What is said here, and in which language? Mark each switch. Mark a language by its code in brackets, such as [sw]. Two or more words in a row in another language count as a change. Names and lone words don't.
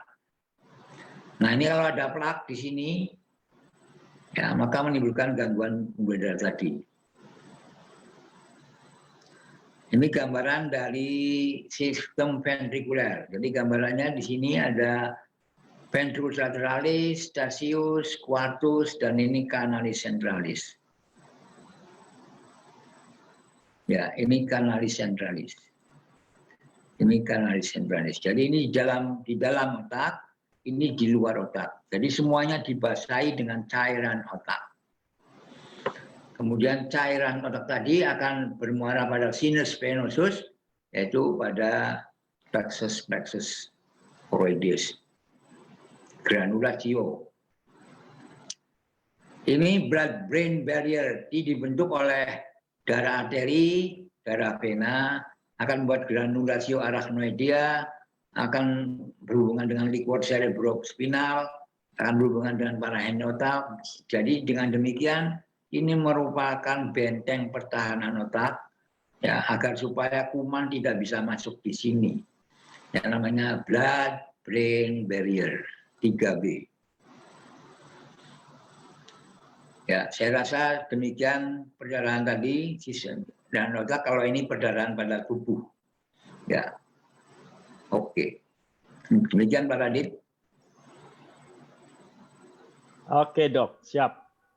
[id] Nah, ini kalau ada plak di sini, ya, maka menimbulkan gangguan pembuluh darah tadi. Ini gambaran dari sistem ventrikuler. Jadi gambarannya di sini ada [la] ventricus lateralis, stasius, quartus, [id] dan ini [la] canalis centralis. [id] Ya, ini [la] canalis centralis. [id] Ini [la] canalis centralis. [id] Jadi ini di dalam otak, ini di luar otak. Jadi semuanya dibasahi dengan cairan otak. Kemudian cairan otak tadi akan bermuara pada [la] sinus venosus, [id] yaitu pada [la] plexus choroideus, [id] granulatio. Ini [en] blood-brain barrier [id] dibentuk oleh darah arteri, darah vena, akan membuat [la] granulatio arachnoidea, [id] akan berhubungan dengan [la] liquor cerebrospinal, [id] akan berhubungan dengan parahenotak. Jadi dengan demikian ini merupakan benteng pertahanan otak, ya, agar supaya kuman tidak bisa masuk di sini. Yang namanya [en] blood-brain barrier [id] 3B. Ya, saya rasa demikian perdarahan tadi, dan otak kalau ini perdarahan pada tubuh. Ya, oke. Demikian Pak Radit. Oke dok, siap.